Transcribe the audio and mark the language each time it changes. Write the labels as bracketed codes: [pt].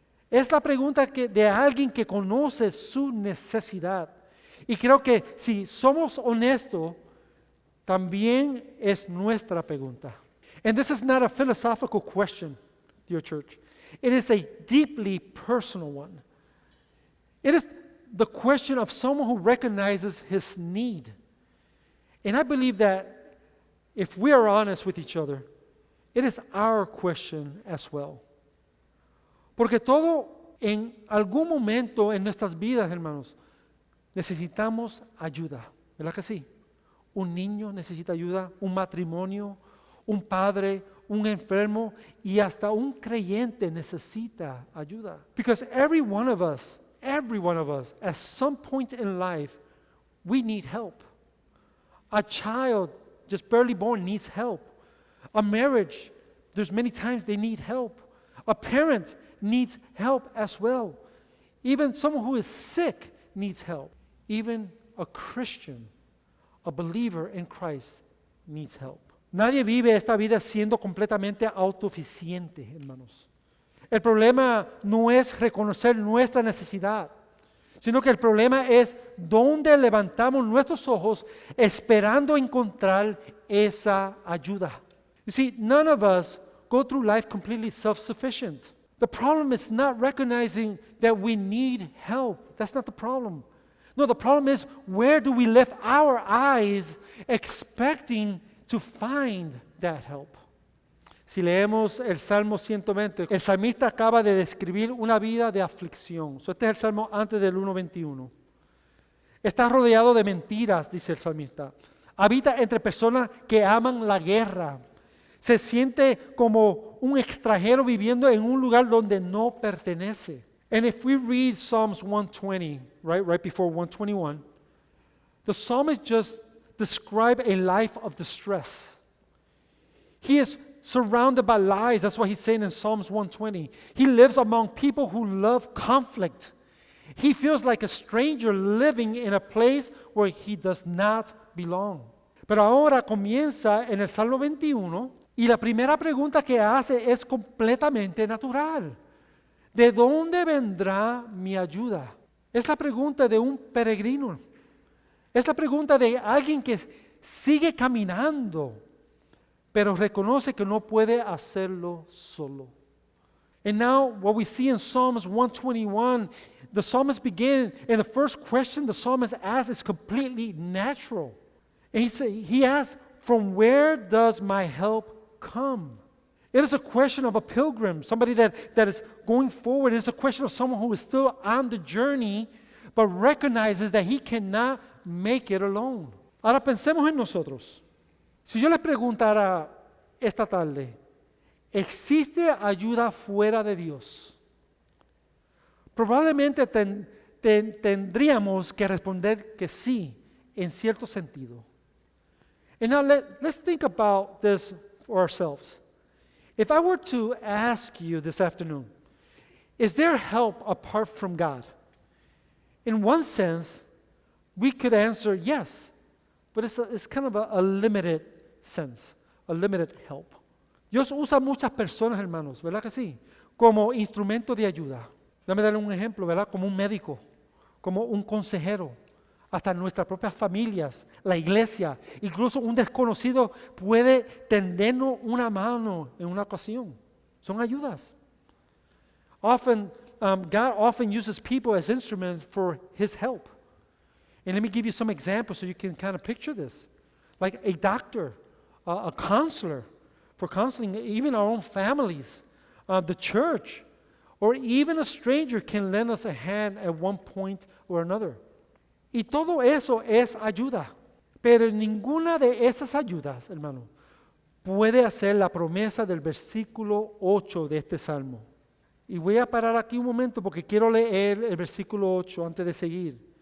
[es] Es la pregunta de alguien que conoce su necesidad. Y creo que si somos honestos, también es nuestra pregunta. [en] And this is not a philosophical question, dear church. It is a deeply personal one. It is the question of someone who recognizes his need. And I believe that if we are honest with each other, it is our question as well. [es] Porque todo en algún momento en nuestras vidas, hermanos, necesitamos ayuda, ¿verdad que sí? Un niño necesita ayuda, un matrimonio, un padre, un enfermo y hasta un creyente necesita ayuda. [en] Because every one of us, at some point in life, we need help. A child just barely born needs help. A marriage, there's many times they need help. A parent needs help as well. Even someone who is sick needs help. Even a Christian, a believer in Christ, needs help. [es] Nadie vive esta vida siendo completamente autosuficiente, hermanos. El problema no es reconocer nuestra necesidad, sino que el problema es dónde levantamos nuestros ojos esperando encontrar esa ayuda. [en] You see, none of us go through life completely self-sufficient. The problem is not recognizing that we need help. That's not the problem. No, the problem is where do we lift our eyes expecting to find that help? [es] Si leemos el Salmo 120, el salmista acaba de describir una vida de aflicción. Este es el Salmo antes del 1:21. Está rodeado de mentiras, dice el salmista. Habita entre personas que aman la guerra. Se siente como un extranjero viviendo en un lugar donde no pertenece. [en] And if we read Psalms 120, right before 121, the psalmist just described a life of distress. He is surrounded by lies. That's what he's saying in Psalms 120. He lives among people who love conflict. He feels like a stranger living in a place where he does not belong. [es] Pero ahora comienza en el Salmo 21 y la primera pregunta que hace es completamente natural. ¿De dónde vendrá mi ayuda? Es la pregunta de un peregrino. Es la pregunta de alguien que sigue caminando, pero reconoce que no puede hacerlo solo. [en] And now what we see in Psalms 121, the psalmist begins, and the first question the psalmist asks is completely natural. And he asks, from where does my help come? It is a question of a pilgrim, somebody that is going forward. It is a question of someone who is still on the journey, but recognizes that he cannot make it alone. [es] Ahora pensemos en nosotros. Si yo les preguntara esta tarde, ¿existe ayuda fuera de Dios? Probablemente tendríamos que responder que sí, en cierto sentido. [en] And now let's think about this for ourselves. If I were to ask you this afternoon, is there help apart from God? In one sense, we could answer yes, but it's kind of a limited sense, a limited help. [es] Dios usa muchas personas, hermanos, ¿verdad que sí? Como instrumento de ayuda. Déjame darle un ejemplo, ¿verdad? Como un médico, como un consejero, hasta nuestras propias familias, la iglesia, incluso un desconocido puede tendernos una mano en una ocasión. Son ayudas. [en] God often uses people as instruments for His help. And let me give you some examples so you can kind of picture this. Like a doctor, a counselor, for counseling even our own families, the church, or even a stranger can lend us a hand at one point or another. [es] Y todo eso es ayuda. Pero ninguna de esas ayudas, hermano, puede hacer la promesa del versículo 8 de este salmo. Y voy a parar aquí un momento porque quiero leer el versículo 8 antes de seguir.